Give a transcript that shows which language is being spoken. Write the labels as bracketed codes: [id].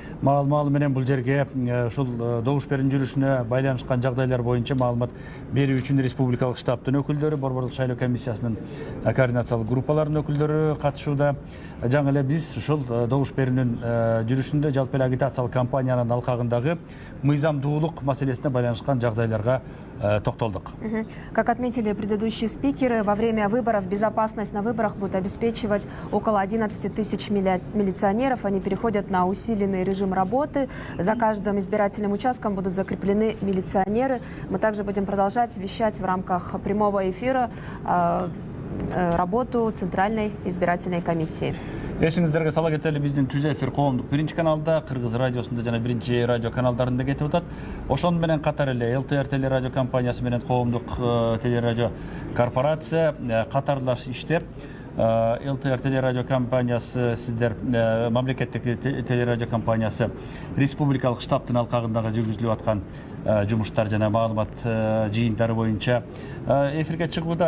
[ky] Маалыматы менен бул жерге ушул добуш берүүнүн жүрүшүнө байланышкан жагдайлар боюнча маалымат берүү үчүн республикалык штабтын өкүлдөрү, борбордук шайлоо комиссиясынын координациялык группаларынын өкүлдөрү катышууда. Жаңы эле биз ушул добуш берүүнүн жүрүшүндө жалпы эле агитациялык кампаниянын алкагындагы мыйзамдуулук маселесине байланышкан жагдайларга токтолдук. [ru] Как отметили предыдущие спикеры, во время выборов безопасность на выборах будет обеспечивать около 11 тысяч милиционеров. Они переходят на усиленный режим работы. За каждым избирательным участком будут закреплены милиционеры. Мы также будем продолжать вещать в рамках прямого эфира работу Центральной избирательной комиссии. [ky] Эсиңиздерге сала кетели, биздин түз эфир коомдук биринчи каналда, Кыргыз радиосунда жана биринчи радио каналдарында кетип атат. Ошону менен катар эле ЛТР телерадио компаниясы менен коомдук телерадио корпорация катарлаш иштеп, ЛТР телерадио компаниясы сиздер мамлекеттик телерадио компаниясы республикалык штабтын алкагындагы жүргүзүлүп аткан жумуштар жана маалымат жыйынтары боюнча эфирге чыгууда.